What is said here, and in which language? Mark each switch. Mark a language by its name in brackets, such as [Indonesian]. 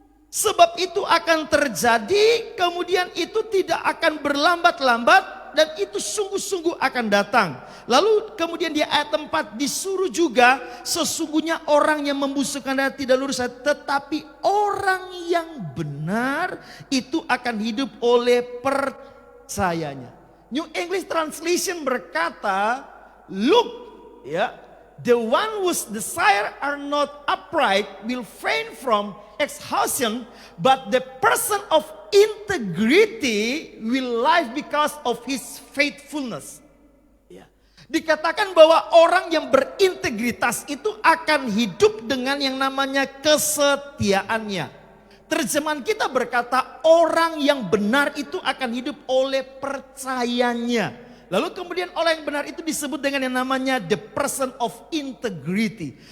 [Indonesian] Sebab itu akan terjadi, kemudian itu tidak akan berlambat-lambat dan itu sungguh-sungguh akan datang. Lalu kemudian di ayat 4 disuruh juga, sesungguhnya orang yang membusukkan dada tidak lurus, tetapi orang yang benar itu akan hidup oleh percayanya. [English] New English Translation berkata, look, ya, the one whose desire are not upright will faint from exhaustion, but the person of integrity will live because of his faithfulness. [Indonesian] Ya. Dikatakan bahwa orang yang berintegritas itu akan hidup dengan yang namanya kesetiaannya. Terjemahan kita berkata orang yang benar itu akan hidup oleh percayanya. Lalu kemudian orang yang benar itu disebut dengan yang namanya [English] the person of integrity.